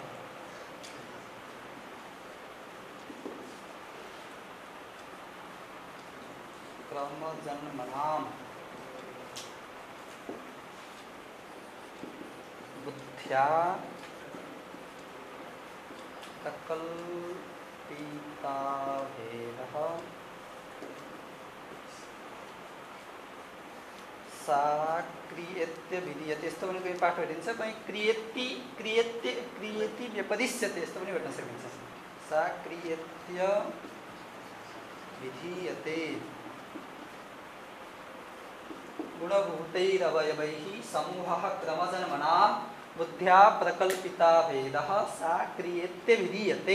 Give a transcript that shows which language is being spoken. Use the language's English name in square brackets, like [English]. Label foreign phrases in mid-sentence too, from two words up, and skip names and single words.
[Sanskrit] क्रमजन्मनाम बुद्ध्या प्रकल्पिता भेदः सा क्रियते विधीयते। [Nepali] यस्तो पनि कोही पाठ भेटिन्छ, कहीँ [Sanskrit] क्रियति व्यपदिश्यते, [Nepali] यस्तो पनि भेट्न सकिन्छ। [Sanskrit] सा क्रियत्य विधीयते। गुणभूतैरवयवैः समूहः क्रमजन्मनां बुद्ध्या प्रकल्पिता भेदः सा क्रियते विधीयते।